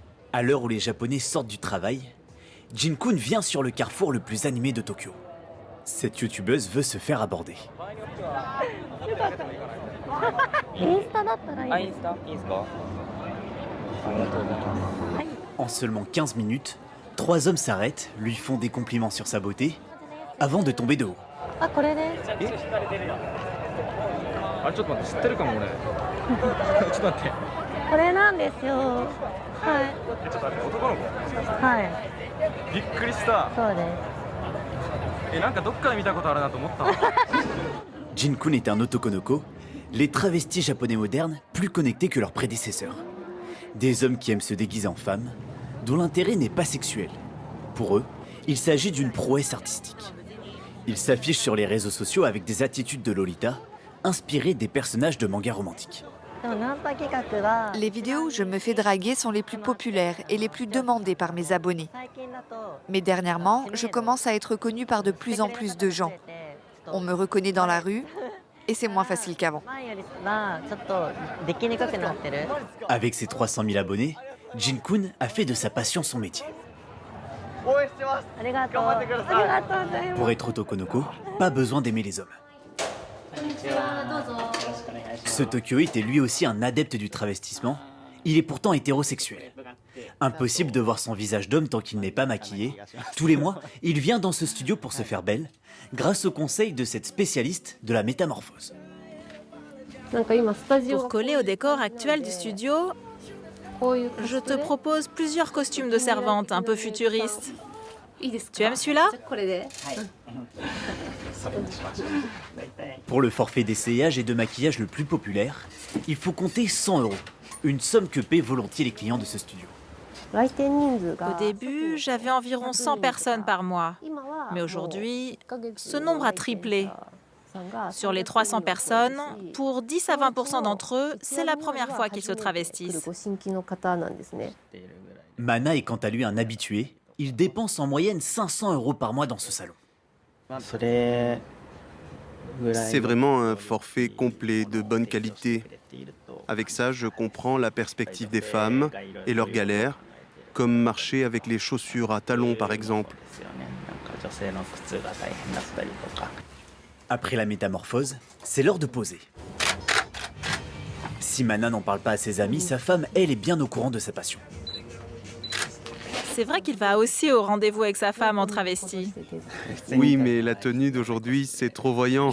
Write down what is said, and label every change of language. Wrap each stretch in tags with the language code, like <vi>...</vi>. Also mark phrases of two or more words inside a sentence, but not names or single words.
<fr>À l'heure où les Japonais sortent du travail, Jin-kun vient sur le carrefour le plus animé de Tokyo. Cette youtubeuse veut se faire aborder.</fr> <ja>インスタだったらいいあ、です。インスタいいですか？ありがとうございます。</ja> <fr>En seulement 15 minutes, 3 hommes s'arrêtent, lui font des compliments sur sa beauté, avant de tomber de haut.</fr> <ja>あ、これです。あれちょっと待って、知ってるかも俺。ちょっと待って。これなんですよ。はい。ちょっと待って、男の子。はい。びっくりした。そうです。なんかどっかで見たことあるなと思ったわ。</ja> <fr>Jin-kun est un otokonoko, les travestis japonais modernes plus connectés que leurs prédécesseurs. Des hommes qui aiment se déguiser en femmes, dont l'intérêt n'est pas sexuel. Pour eux, il s'agit d'une prouesse artistique. Ils s'affichent sur les réseaux sociaux avec des attitudes de Lolita, inspirées des personnages de mangas romantiques.</fr> <ja>でもナンパ企画は</ja> <fr>Les vidéos où je me fais draguer sont les plus populaires et les plus demandées par mes abonnés.</fr> <ja>最近だと</ja> <fr>Mais dernièrement, je commence à être connue par de plus en plus de gens. On me reconnaît dans la rue et c'est moins facile qu'avant.</fr> <ja>前よりはちょっとできにくくなってる。</ja> <fr>Avec ses 300 000 abonnés, Jin-kun a fait de sa passion son métier.</fr> <ja>ありがとう。ありがとうございます。</ja> <fr>Pour être otokonoko, pas besoin d'aimer les hommes. Ce Tokyoïte est lui aussi un adepte du travestissement. Il est pourtant hétérosexuel. Impossible de voir son visage d'homme tant qu'il n'est pas maquillé. Tous les mois, il vient dans ce studio pour se faire belle, grâce au conseil de cette spécialiste de la métamorphose.</fr> <ja>なんか今スタジオ</ja> <fr>Pour coller au décor actuel du studio,</fr> <ja>こういう</ja> <fr>je te propose plusieurs costumes de servante un peu futuristes. Tu aimes celui-là?</fr> <ja>これで。</ja> <fr>Pour le forfait d'essayage et de maquillage le plus populaire, il faut compter 100 €, une somme que paient volontiers les clients de ce studio.</fr> <ja>来店人数が</ja> <fr>Au début, j'avais environ 100 personnes par mois.</fr> <ja>今は</ja> <fr>Mais aujourd'hui,</fr> <ja>1ヶ月</ja> <fr>ce nombre a triplé. Sur les 300 personnes, pour 10 à 20% d'entre eux, c'est la première fois qu'ils se travestissent.</fr> <ja>ご新規の方なんですね。</ja> <fr>Mana est quant à lui un habitué. Il dépense en moyenne 500 € par mois dans ce salon.</fr> <ja>それぐらい</ja> <fr>C'est vraiment un forfait complet de bonne qualité. Avec ça, je comprends la perspective des femmes et leurs galères, comme marcher avec les chaussures à talons par exemple.</fr> <ja>女性の靴が大変だったりとか。</ja> <fr>Après la métamorphose, c'est l'heure de poser. Si Mana n'en parle pas à ses amis, sa femme, elle, est bien au courant de sa passion. C'est vrai qu'il va aussi au rendez-vous avec sa femme en travesti. Oui, mais la tenue d'aujourd'hui, c'est trop voyant.</fr>